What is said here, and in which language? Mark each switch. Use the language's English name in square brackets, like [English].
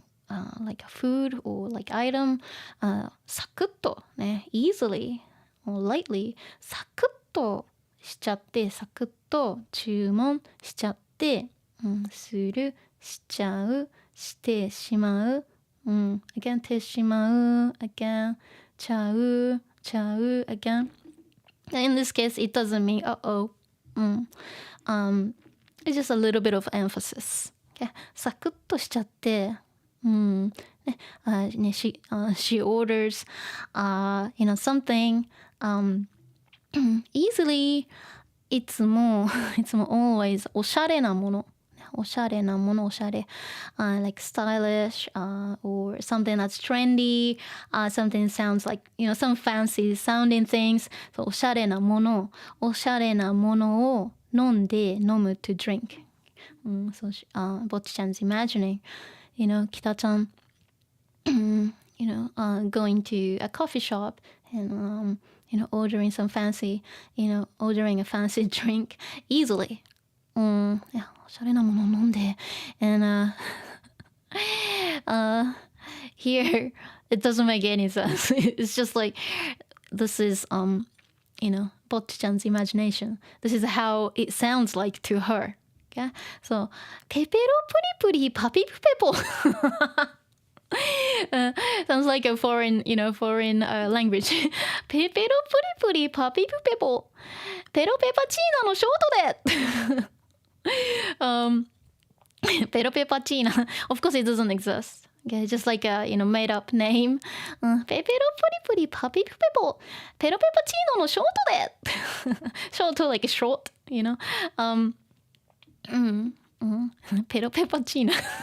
[English] a food or like item [Japanese] サクッとね [English] easily or lightly [Japanese] サクッとしちゃってサクッと注文しちゃって、するしちゃうしてしまう、 [English] again [Japanese] てしまう again ちゃうagain. [English] In this case, it doesn't mean it's just a little bit of emphasis. Okay. [Japanese] サクッとしちゃって、 [English] she orders, something easily. [Japanese] いつも [English] always [Japanese] おしゃれなもの [English] like stylish or something that's trendy, something sounds like some fancy sounding things. So [Japanese] おしゃれなものを飲む [English] to drink. So Bocchi-chan's imagining Kita-chan going to a coffee shop and ordering some fancy ordering a fancy drink easily. Yeah, [Japanese] おしゃれなもの飲んで [English] and here it doesn't make any sense. It's just like this is Bocchi-chan's imagination. This is how it sounds like to her. Okay, so ペペロプリプリパピプペポsounds like a foreign language. [Japanese] ペペロプリプリパピプペポペロペパチーナのショートで Pero pepacina. [English] Of course, it doesn't exist. Okay, just like a made up name. Pepero puri puri papi pepo. Pero pepacino no short de. Short like short, Pero pepacina.